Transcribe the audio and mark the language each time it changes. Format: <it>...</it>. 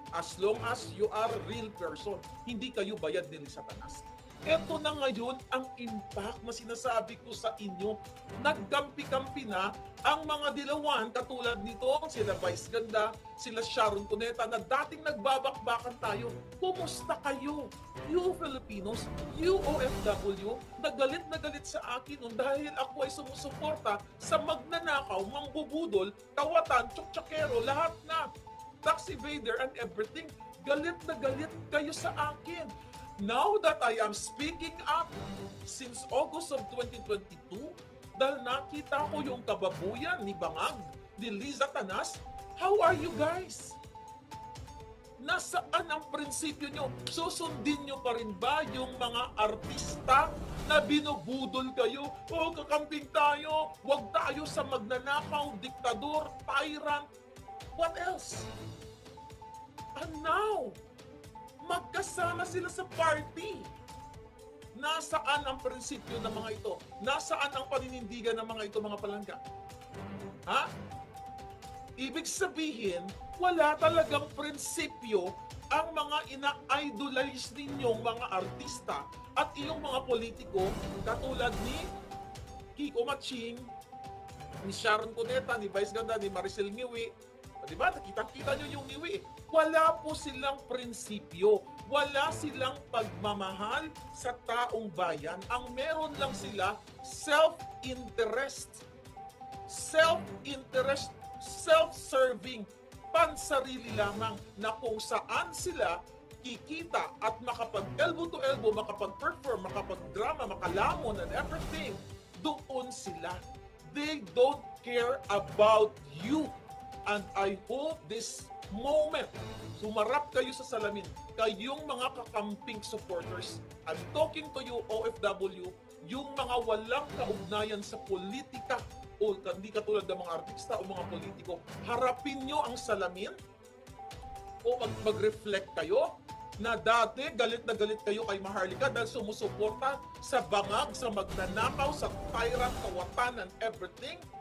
<en>As long as you are a real person.</en> <tl>Hindi kayo bayad ni Lisa Tanas. Ito na ngayon ang impact na sinasabi ko sa inyo. Nagkampi-kampi na ang mga dilawan katulad nito, sila Vice Ganda, sila Sharon Cuneta na dating nagbabakbakan tayo. Kumusta kayo?</tl> <en>You Filipinos, you OFW,</en> <tl>na galit sa akin nun dahil ako ay sumusuporta sa magnanakaw, mangbubudol, kawatan, tsuktsakkero, lahat na.</tl> <en>Tax evader and everything.</en> <tl>Galit na galit kayo sa akin.</tl> <en>Now that I am speaking up since August of 2022,</en> <tl>dahil nakita ko yung kababuyan ni Bangag, ni Liza Tanas,</tl> <en>how are you guys?</en> <tl>Nasaan ang prinsipyo nyo? Susundin nyo pa rin ba yung mga artista na binubudol kayo? O kakamping tayo, wag tayo sa magnanakaw, diktador, tyrant.</tl> <en>What else? And now,</en> <tl>magkasama sila sa party. Nasaan ang prinsipyo ng mga ito? Nasaan ang paninindigan ng mga ito, mga palangga? Ha? Ibig sabihin, wala talagang prinsipyo ang mga ina-idolize ninyong mga artista at iyong mga politiko katulad ni Kiko Maching, ni Sharon Cuneta, ni Vice Ganda, ni Maricel Ngiwi. Diba? Nakita-kita nyo yung Ngiwi. Wala po silang prinsipyo. Wala silang pagmamahal sa taong bayan. Ang meron lang sila, self-interest.</tl> <en>Self-interest, self-serving,</en> <tl>pansarili lamang na kung saan sila kikita at makapag-elbow to elbow, makapag-perform, makapag-drama, makalamon</tl> <en>and everything,</en> <tl>doon sila.</tl> <en>They don't care about you. And I hope this</en> <tl>moment, sumarap kayo sa salamin, kayong mga kakamping supporters,</tl> <en>I'm talking to you OFW,</en> <tl>yung mga walang kaugnayan sa politika o hindi katulad ng mga artista o mga politiko, harapin nyo ang salamin o mag-reflect kayo na dati galit na galit kayo kay Maharlika dahil sumusuporta sa bangag, sa magnanakaw, sa tyrant, kawatan,</tl> <en>and everything.</en>